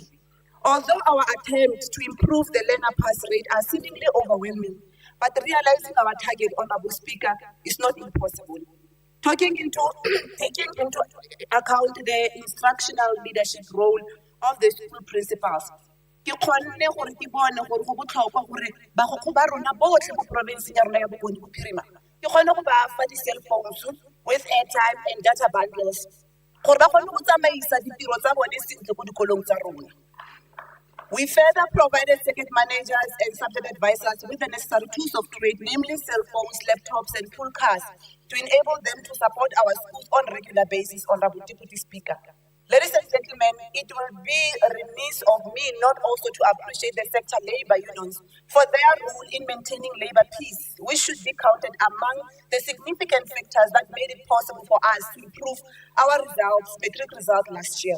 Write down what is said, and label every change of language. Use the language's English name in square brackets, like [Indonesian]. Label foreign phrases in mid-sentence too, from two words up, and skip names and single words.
[English] Although our attempts to improve the learner pass rate are seemingly overwhelming, but realizing our target, Honorable Speaker, is not impossible. Taking into account the instructional leadership role of the school principals, [Tswana] ke kgonne gore ke bone gore go botlhokwa gore bagokgo ba rona botlhe mo provinceng ya rona ya Bokone Bophirima ke kgonne go ba fa di- [English] cell phones with airtime and data bundles [Tswana] gore ba kgonne go tsamaisa ditiro tsa bone sentle ko dikolong tsa rona. [English] We further provided circuit managers and subject advisors with the necessary tools of trade, namely cell phones, laptops, and pool cars, to enable them to support our schools on a regular basis, Honorable Deputy Speaker. Ladies and gentlemen, it will be remiss of me not also to appreciate the sector labor unions for their role in maintaining labor peace, which should be counted among the significant factors that made it possible for us to improve our matric results last year.